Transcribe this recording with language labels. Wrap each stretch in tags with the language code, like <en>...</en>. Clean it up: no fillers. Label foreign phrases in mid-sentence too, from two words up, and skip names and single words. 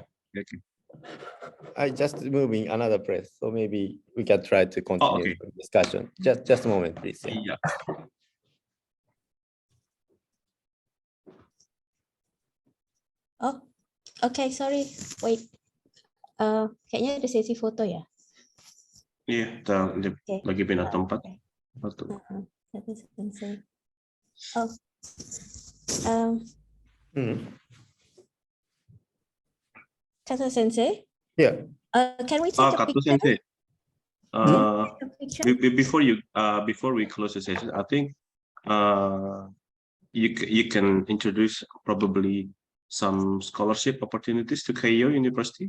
<en>Okay. I just moving another place, so maybe we can try to continue the discussion. Just a moment, please. Yeah. Oh, okay, sorry. Wait.</en> <id>Kayaknya ada sesi foto ya? Iya, lagi pindah tempat.</id> <en>Kato Sensei. Oh. Kato Sensei? Yeah. Can we take a Kato picture? Sensei. Before we close the session, I think you can introduce probably some scholarship opportunities to Keio University.</en>